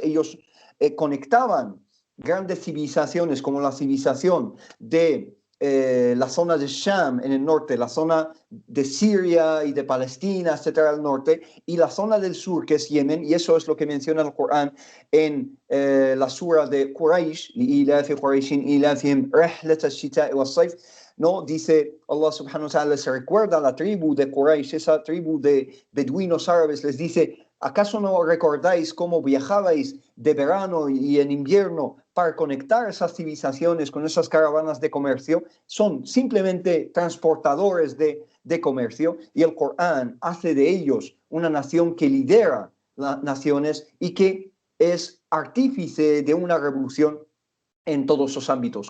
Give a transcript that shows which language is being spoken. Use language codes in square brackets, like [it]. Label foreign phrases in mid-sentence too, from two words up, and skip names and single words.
[es] Ellos conectaban grandes civilizaciones como la civilización de la zona de Sham en el norte, la zona de Siria y de Palestina, etcétera, al norte, y la zona del sur, que es Yemen, y eso es lo que menciona el Corán en la sura de Quraysh, ¿no? Dice Allah [ar] سبحانه وتعالى, [es] se recuerda a la tribu de Quraysh, esa tribu de beduinos árabes, les dice: ¿acaso no recordáis cómo viajabais de verano y en invierno para conectar esas civilizaciones con esas caravanas de comercio? Son simplemente transportadores de comercio, y el Corán hace de ellos una nación que lidera las naciones y que es artífice de una revolución en todos esos ámbitos.